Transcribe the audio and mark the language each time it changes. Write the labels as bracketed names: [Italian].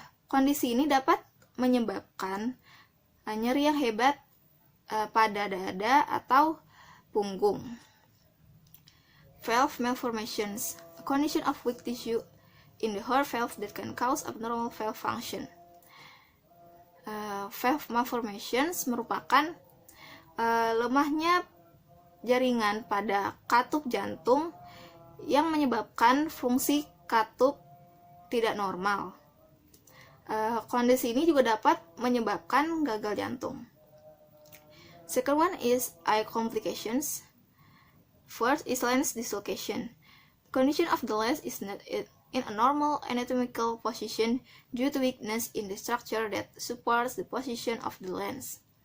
[Indonesian] Kondisi ini dapat menyebabkan nyeri yang hebat pada dada atau punggung. [English] Valve malformations, a condition of weak tissue in the heart valve that can cause abnormal valve function. [Indonesian] Valve malformations merupakan lemahnya jaringan pada katup jantung yang menyebabkan fungsi katup tidak normal. Kondisi ini juga dapat menyebabkan gagal jantung. [English] Second one is eye complications. First is lens dislocation. The condition of the lens is not in a normal anatomical position due to weakness in the structure that supports the position of the lens.